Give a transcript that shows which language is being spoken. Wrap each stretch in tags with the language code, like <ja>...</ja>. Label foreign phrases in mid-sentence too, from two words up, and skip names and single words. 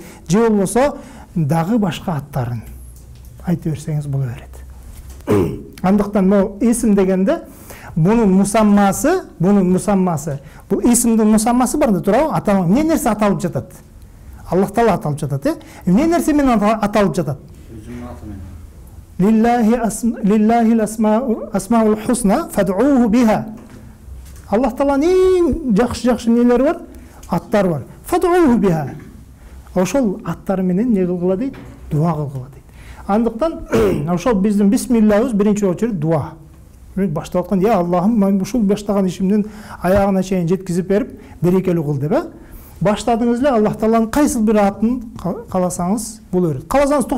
<ky>Же болбосо дагы башка аттарын айтып берсеңиз боло берет. Андыктан могу исм дегенде бунун мусаммасы, бул исмдин мусаммасы бар да, туурабы? Аталма, эмне нерсе аталып жатат? Аллах Таала аталып жатат, эмне нерсе менен аталып жатат?</ky> <ar>لله الأسماء الحسنى فادعوه بها.</ar> <ky>Аллах Тааланын жакшы нелери бар, аттары бар.</ky> <ar>فادعوه بها.</ar> <ky>Ошол аттары менен не кылгыла дейт? Дуа кылгыла дейт. Андыктан ошол биздин бисмиллахыбыз биринчи очередь дуа. Баштап аткан, я Аллахым, мен ушул баштаган ишимдин аягына чейин жеткизип берип, берекелүү кыл деп, баштадыңыз эле Аллах Тааланын кайсы бир атын кааласаңыз боло берет.</ky>